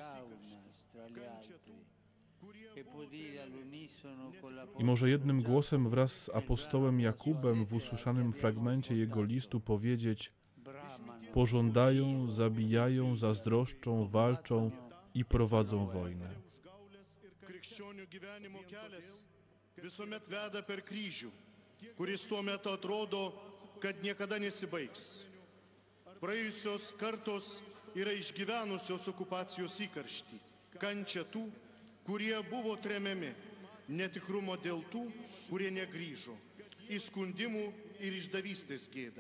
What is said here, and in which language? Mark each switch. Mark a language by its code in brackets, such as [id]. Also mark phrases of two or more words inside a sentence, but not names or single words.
[pl] I może jednym głosem wraz z apostołem Jakubem w usłyszanym fragmencie jego listu powiedzieć: pożądają, zabijają, zazdroszczą, walczą i prowadzą wojnę. [lt] Visuomet veda per kryžių, kuris tuo metu atrodo, kad niekada nesibaigs. Praėjusios kartos yra išgyvenusios okupacijos įkarštį, kančią tų, kurie buvo tremiami, netikrumo dėl tų, kurie negrįžo, įskundimų ir išdavystės gėdą.